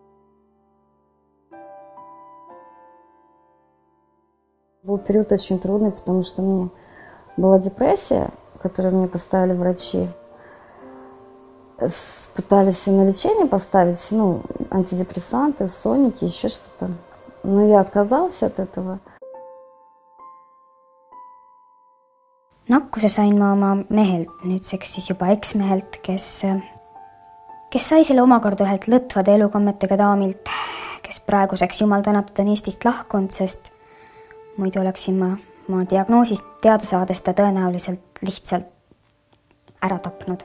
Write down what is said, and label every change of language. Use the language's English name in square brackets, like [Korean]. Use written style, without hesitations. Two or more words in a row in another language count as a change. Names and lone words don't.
[Russian] Был период очень трудный, потому что у меня была депрессия, которую мне поставили врачи. Пытались и на лечение поставить, антидепрессанты, соники, еще что-то. Но я отказалась от этого. [Estonian] Nakkuse sain ma oma mehelt, nüüdseks siis juba eksmehelt, kes kes sai selle omakorda ühelt lõtvade elukommetega daamilt, kes praeguseks jumal tänatud on Eestist lahkunud, sest muidu oleksin ma diagnoosist teada saades ta tõenäoliselt lihtsalt ära tapnud.